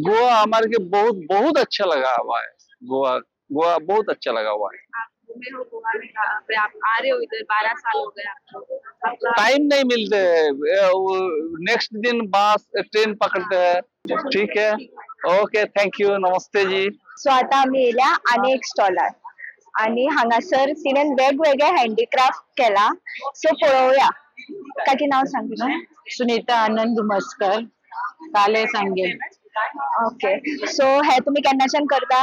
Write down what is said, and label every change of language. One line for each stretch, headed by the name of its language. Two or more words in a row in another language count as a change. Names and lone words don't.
Hindi: गोवा हमारे के बहुत बहुत अच्छा लगा हुआ है। गोवा गोवा बहुत अच्छा लगा हुआ है। आप घूमे हो गोवा में, कहाँ पे आप आ रहे हो? इधर 12 साल हो गए आपको। आपका टाइम नहीं मिलते है, नेक्स्ट दिन बस ट्रेन पकड़ते हैं। ठीक है, ओके,
English: thank you,
Hindi: नमस्ते जी।
Konkani: सो आता आम्ही येयल्या आनी एक स्टॉलार आणि हांगासर तिणेन वेगवेगळे हँडीक्राफ्ट केला. सो पळोवया. काकी नाव सांग तुझं. सुनीता आनंद मस्कर, काले सांगे। ओके. सो हे तुम्ही केन्नाच्यान करता?